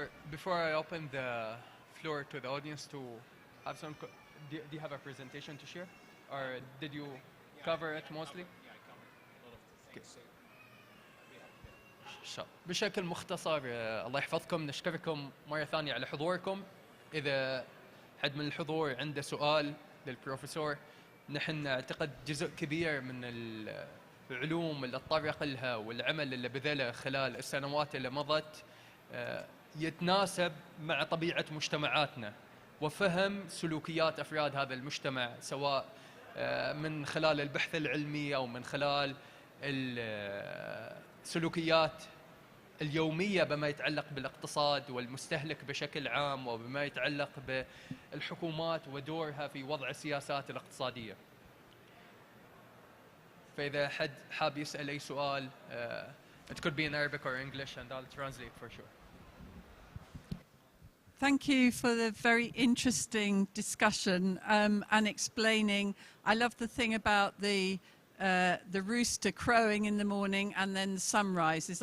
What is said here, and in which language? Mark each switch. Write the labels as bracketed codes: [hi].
[en] Before I open the floor to the audience to have some, do you have a presentation to share? Or did you cover it mostly? Yeah, I covered a lot of the things. [ar] بشكل مختصر الله يحفظكم، نشكركم مرة ثانية على حضوركم. إذا حد من الحضور عنده سؤال للبروفيسور، نحن نعتقد جزء كبير من العلوم اللي تطرق لها والعمل اللي بذله خلال السنوات اللي مضت يتناسب مع طبيعة مجتمعاتنا وفهم سلوكيات أفراد هذا المجتمع، سواء من خلال البحث العلمي أو من خلال السلوكيات اليومية بما يتعلق بالاقتصاد والمستهلك بشكل عام، وبما يتعلق بالحكومات ودورها في وضع السياسات الاقتصادية. فإذا حد حاب يسأل أي سؤال [en] it could be in Arabic or English and I'll translate for sure. Thank you for the very interesting discussion and explaining. I love the thing about the rooster crowing in the morning and then the sunrises.